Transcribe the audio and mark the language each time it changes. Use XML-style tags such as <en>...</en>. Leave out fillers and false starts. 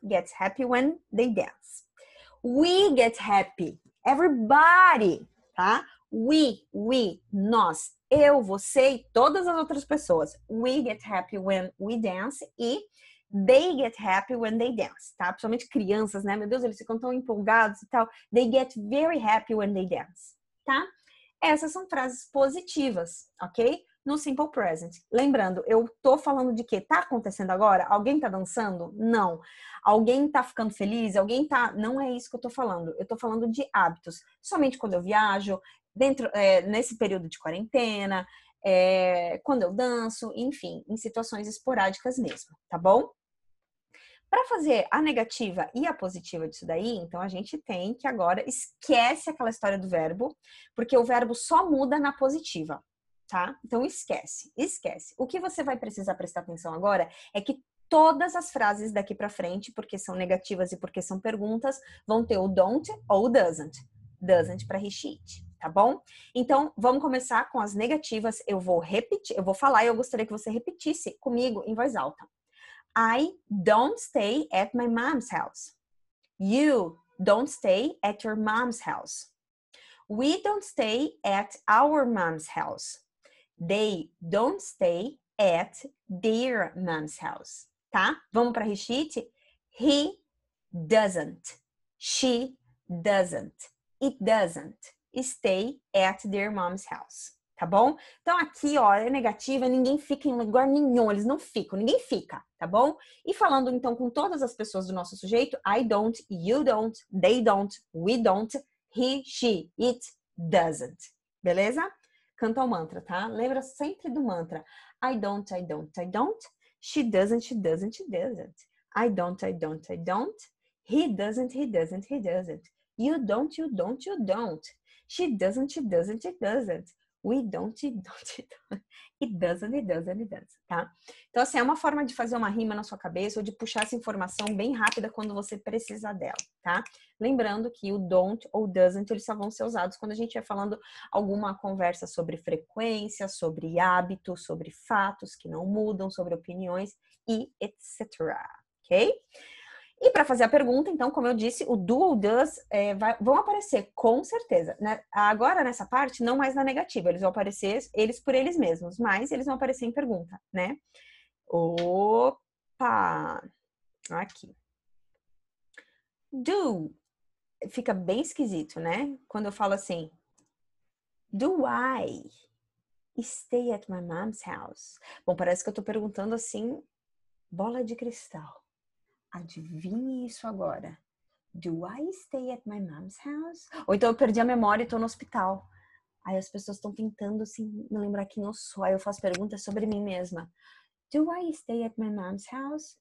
<en>Gets happy when they dance. We get happy. Everybody, tá?</en> <pt>We, nós, eu, você e todas as outras pessoas.</pt> <en>We get happy when we dance e they get happy when they dance, tá?</en> <pt>Principalmente crianças, né? Meu Deus, eles ficam tão empolgados e tal.</pt> <en>They get very happy when they dance,</en> <pt>tá? Essas são frases positivas, ok? no simple present. Lembrando, eu tô falando de quê? Tá acontecendo agora? Alguém tá dançando? Não. Alguém tá ficando feliz? Alguém tá... Não é isso que eu tô falando. Eu tô falando de hábitos. Somente quando eu viajo, nesse período de quarentena, quando eu danço, enfim, em situações esporádicas mesmo, tá bom? Para fazer a negativa e a positiva disso daí, então a gente tem que agora esquece aquela história do verbo, porque o verbo só muda na positiva, tá? Então esquece. O que você vai precisar prestar atenção agora é que todas as frases daqui para frente, porque são negativas e porque são perguntas, vão ter o don't ou o doesn't. Doesn't para recheat, tá bom? Então, vamos começar com as negativas. Eu vou repetir, eu vou falar e eu gostaria que você repetisse comigo em voz alta.</pt> <en>I don't stay at my mom's house. You don't stay at your mom's house. We don't stay at our mom's house. They don't stay at their mom's house.</en> <pt>Tá? Vamos para recheat?</pt> <en>He doesn't. She doesn't. It doesn't stay at their mom's house.</en> <pt>Tá bom? Então aqui, ó, é negativa, ninguém fica em lugar nenhum, eles não ficam, ninguém fica, tá bom? E falando então com todas as pessoas do nosso sujeito,</pt> <en>I don't, you don't, they don't, we don't, he, she, it doesn't.</en> <pt>Beleza? Canta o mantra, tá? Lembra sempre do mantra.</pt> <en>I don't, I don't, I don't. She doesn't, she doesn't, she doesn't. I don't, I don't, I don't. He doesn't, he doesn't, he doesn't. You don't, you don't, you don't. She doesn't, she doesn't, she doesn't. We don't, it don't, it don't. It doesn't, it doesn't, it doesn't, tá?</en> <pt>Então, assim, é uma forma de fazer uma rima na sua cabeça ou de puxar essa informação bem rápida quando você precisar dela, tá? Lembrando que o don't ou doesn't, eles só vão ser usados quando a gente estiver falando alguma conversa sobre frequência, sobre hábitos, sobre fatos que não mudam, sobre opiniões e etc, ok? E para fazer a pergunta, então, como eu disse, o do ou does vão aparecer com certeza. Né? Agora, nessa parte, não mais na negativa. Eles vão aparecer eles por eles mesmos, mas eles vão aparecer em pergunta, né? Opa! Aqui. Do. Fica bem esquisito, né? Quando eu falo assim.</pt> <en>Do I stay at my mom's house?</en> <pt>Bom, parece que eu tô perguntando assim, bola de cristal. Adivinhe isso agora.</pt> <en>Do I stay at my mom's house?</en> <pt>Ou então eu perdi a memória e tô no hospital. Aí as pessoas estão tentando assim, me lembrar quem eu sou. Aí eu faço perguntas sobre mim mesma.</pt> <en>Do I stay at my mom's house?</en>